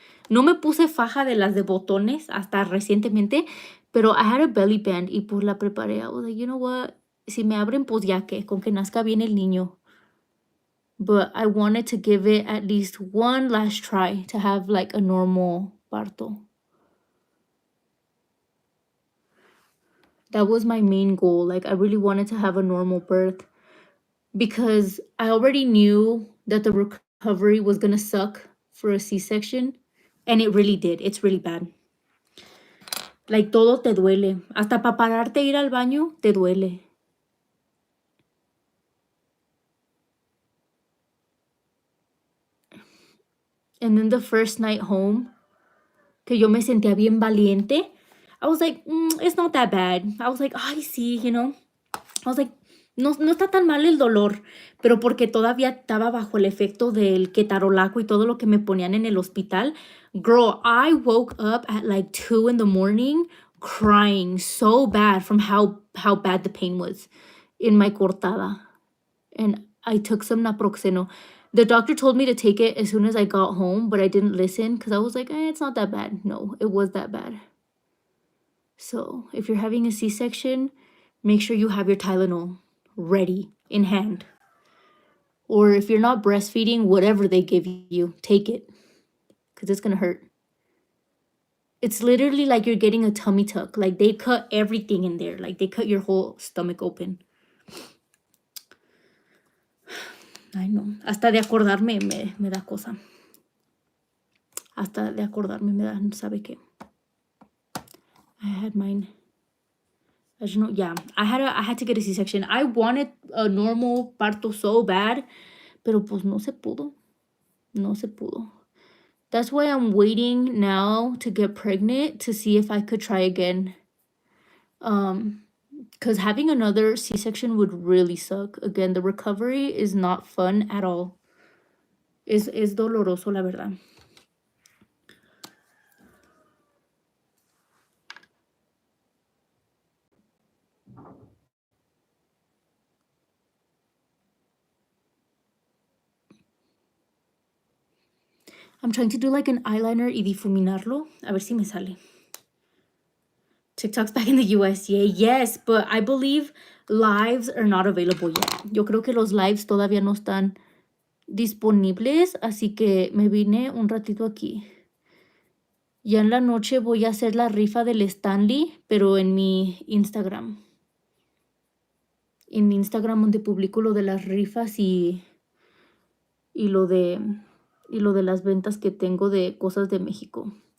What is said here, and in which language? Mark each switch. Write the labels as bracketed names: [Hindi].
[Spanish] No me puse faja de las de botones hasta recientemente, pero [English] I had a belly band [Spanish] y pues la preparé. [English] I was like, you know what? [Spanish] Si me abren, pues ya que, con que nazca bien el niño. [English] But I wanted to give it at least one last try to have like a normal parto. That was my main goal. Like, I really wanted to have a normal birth because I already knew that the recovery was gonna suck for a C-section. And it really did. It's really bad. Like, [Spanish] todo te duele. Hasta para pararte ir al baño, te duele. [English] And then the first night home, [Spanish] que yo me sentía bien valiente, [English] I was like, it's not that bad. I was like, ay, sí, you know. I was like, [Spanish] no está tan mal el dolor, pero porque todavía estaba bajo el efecto del ketarolaco y todo lo que me ponían en el hospital. [English] Girl, I woke up at like 2 in the morning crying so bad from how bad the pain was in my cortada. And I took some naproxeno. The doctor told me to take it as soon as I got home, but I didn't listen because I was like, it's not that bad. No, it was that bad. So if you're having a C-section, make sure you have your Tylenol ready in hand. Or if you're not breastfeeding, whatever they give you, take it because it's going to hurt. It's literally like you're getting a tummy tuck. Like, they cut everything in there. Like, they cut your whole stomach open. [Spanish] Ay, no. Hasta de acordarme me da cosa. Hasta de acordarme me da, ¿sabe qué? [English] I had mine. I don't know. Yeah, I had to get a C-section. I wanted a normal parto so bad, [Spanish] pero pues no se pudo. No se pudo. [English] That's why I'm waiting now to get pregnant to see if I could try again. Because having another C-section would really suck. Again, the recovery is not fun at all. [Spanish] Es doloroso, la verdad. [English] I'm trying to do like an eyeliner [Spanish] y difuminarlo. A ver si me sale. [English] TikTok's back in the US. Yeah, yes, but I believe lives are not available yet. [Spanish] Yo creo que los lives todavía no están disponibles, así que me vine un ratito aquí. Ya en la noche voy a hacer la rifa del Stanley, pero en mi Instagram. En mi Instagram donde publico lo de las rifas y lo de las ventas que tengo de cosas de México.